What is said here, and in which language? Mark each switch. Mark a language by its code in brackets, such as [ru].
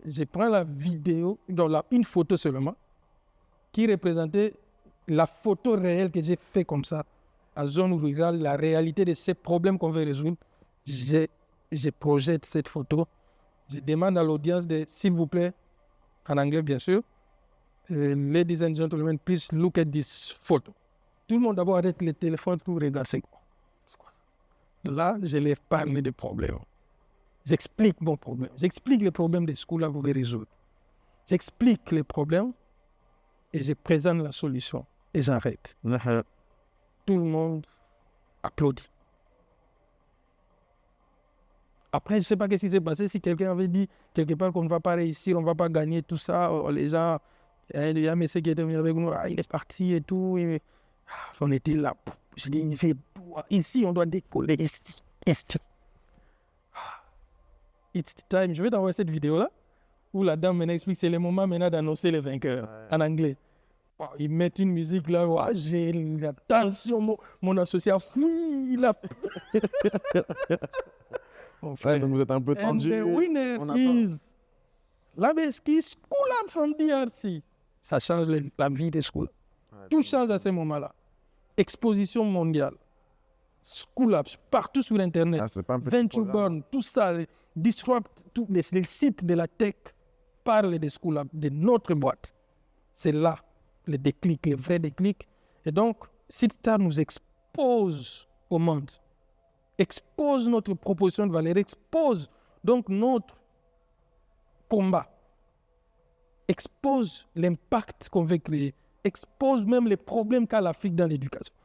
[fr] Je prends la vidéo, donc une photo seulement, qui représentait la photo réelle que j'ai fait comme ça, en zone rurale, la réalité de ces problèmes qu'on veut résoudre. Je projette cette photo. Je demande à l'audience de, s'il vous plaît, en anglais bien sûr, [en] Ladies and gentlemen, please look at this photo. [fr] Tout le monde d'abord arrête le téléphone pour regarder c'est quoi. Là, je leur parle des problèmes. J'explique mon problème. J'explique les problèmes des schools à vous les résoudre. J'explique les problèmes et je présente la solution. Et j'arrête. Tout le monde applaudit. Après, je ne sais pas ce qui s'est passé. Si quelqu'un avait dit quelque part qu'on ne va pas réussir, on ne va pas gagner, tout ça, les gens, il y a un monsieur qui était venu avec nous, il est parti et tout. Et, on était là. Je dis, ici, on doit décoller. [en] It's time. [fr] Je vais t'envoyer cette vidéo-là où la dame maintenant explique c'est le moment maintenant d'annoncer les vainqueurs en anglais. Wow, ils mettent une musique là, wow, j'ai la tension, mon associé a fui. Donc vous êtes un peu tendu. [en] And the winner is Labeski School Up from DRC. [fr] Ça change la vie des schools. Tout change à ce moment-là. Exposition mondiale. School Up, partout sur Internet. C'est pas un petit Venture Born, tout ça, Disrupt, tous les sites de la tech parlent des School Up, de notre boîte. C'est là le déclic, le vrai déclic. Et donc, Seedstar nous expose au monde, expose notre proposition de valeur, expose donc notre combat, expose l'impact qu'on veut créer, expose même les problèmes qu'a l'Afrique dans l'éducation.